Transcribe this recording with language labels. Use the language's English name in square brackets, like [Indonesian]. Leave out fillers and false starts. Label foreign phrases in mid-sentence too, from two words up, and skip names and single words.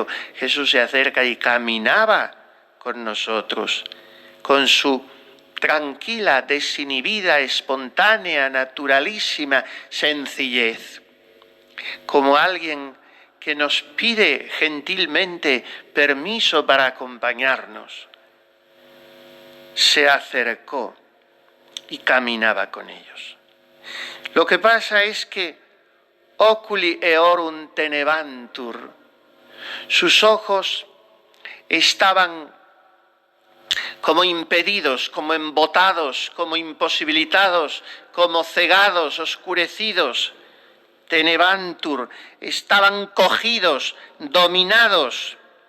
[Spanish] Jesús se acerca y caminaba con nosotros, con su tranquila, desinhibida, espontánea, naturalísima sencillez, como alguien que nos pide gentilmente permiso para acompañarnos. Se acercó y caminaba con ellos. Lo que pasa es que [Latin] oculi eorum tenebantur, [Spanish] sus ojos estaban como impedidos, como embotados, como imposibilitados, como cegados, oscurecidos. Tenebantur, estaban cogidos, dominados.